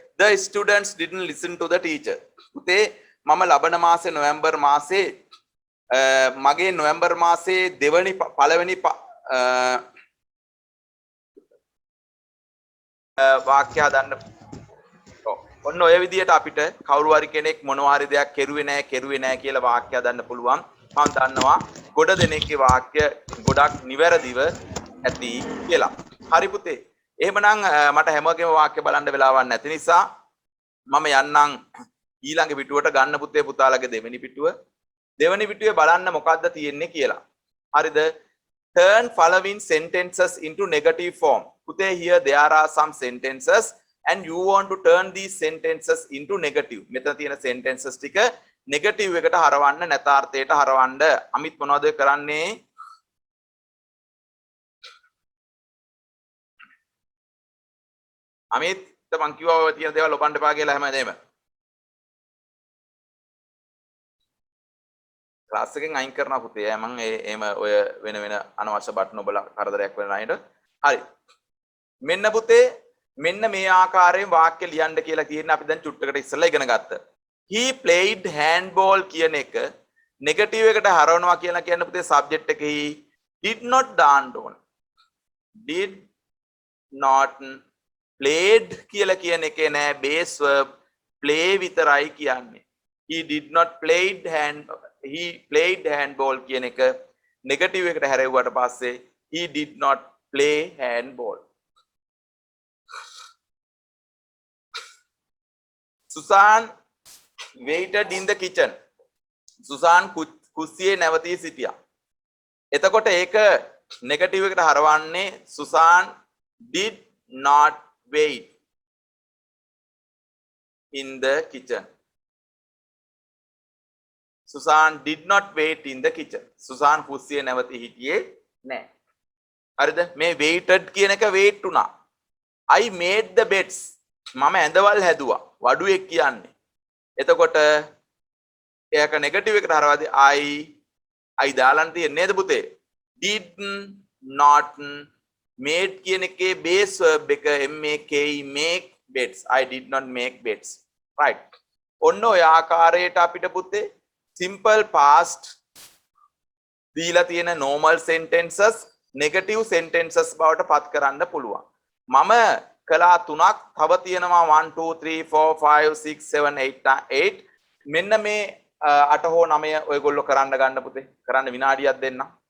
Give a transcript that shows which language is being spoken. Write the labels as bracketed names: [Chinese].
[English] The students didn't listen to the teacher. [Sinhala] පුතේ මම ලබන මාසේ නොවැම්බර් මාසේ මගේ නොවැම්බර් මාසේ දෙවනි පළවෙනි වාක්‍ය හදන්න. ඔන්න ඔය විදිහට අපිට කවුරු හරි කෙනෙක් මොනවා හරි දෙයක් කෙරුවේ නැහැ කියලා වාක්‍ය හදන්න පුළුවන්. මම දන්නවා ගොඩ දෙනෙක්ගේ වාක්‍ය ගොඩක් නිවැරදිව ඇති කියලා. හරි පුතේ. එහෙමනම් මට හැමෝගෙම වාක්‍ය බලන්න වෙලාවක් නැති නිසා මම යන්නම් ඊළඟ පිටුවට ගන්න පුතේ පුතාලගේ දෙවෙනි පිටුව. දෙවෙනි පිටුවේ බලන්න මොකද්ද තියෙන්නේ කියලා. හරිද? [English] Turn following sentences into negative form. Pute here there are some sentences and you want to turn these sentences into negative. [Sinhala] මෙතන තියෙන sentences ටික negative එකට හරවන්න නැතාර්ථයට හරවන්න. අමිත් මොනවද කරන්නේ? අමිත් මං කිව්වා ඔය තියෙන දේවල් ඔපන්න එපා කියලා හැමදේම. ක්ලාස් එකෙන් අයින් කරනවා පුතේ. මම එහෙම ඔය වෙන අනවශ්‍ය බටන් ඔබලා කරදරයක් වෙන අයට. හරි. මෙන්න පුතේ මෙන්න මේ ආකාරයෙන් වාක්‍ය ලියන්න කියලා තියෙන අපි දැන් චුට්ටකට ඉස්සෙල්ලා ඉගෙන ගත්තා. [English] He played handball [Sinhala] කියන එක නෙගටිව් එකට හරවනවා කියලා කියන්නේ පුතේ සබ්ජෙක්ට් එකේ [English] did not [Sinhala] දාන්න ඕන. [English] did not played [Sinhala] කියලා කියන එකේ නෑ [English] base verb play [Sinhala] විතරයි කියන්නේ. He did not played handball කියන එක නෙගටිව් එකට හැරෙව්වට පස්සේ he did not play handball. [English] Susan waited in the kitchen. [Sinhala] Susan කුස්සියේ නැවතී සිටියා. එතකොට ඒක නෙගටිව් එකට හරවන්නේ [English] Susan did not wait in the kitchen. Susan did not wait in the kitchen. [Sinhala] Susan කුස්සියේ නැවතී හිටියේ නැහැ. හරිද? [English] මේ waited [Sinhala] කියන එක [English] wait වුණා. I made the beds. [Sinhala] මම ඇඳවල් හැදුවා. වඩුවෙක් කියන්නේ. එතකොට ඒක නෙගටිව් එකට හරවද්දී I දාලන් තියෙන්නේ නේද පුතේ? [English] did not made [Sinhala] කියන එකේ [English] base verb එක make beds. I did not make beds. Right. [Sinhala] ඔන්න ඔය ආකාරයට අපිට පුතේ simple past දීලා තියෙන [English] normal sentences negative sentences [Sinhala] බවට පත් කරන්න පුළුවන්. මම කළා තුනක් තව තියෙනවා 1 2 3 4 5 6 7 8 මෙන්න මේ 8 හෝ 9 ඔයගොල්ලෝ කරන්න ගන්න පුතේ. කරන්න විනාඩියක් දෙන්න.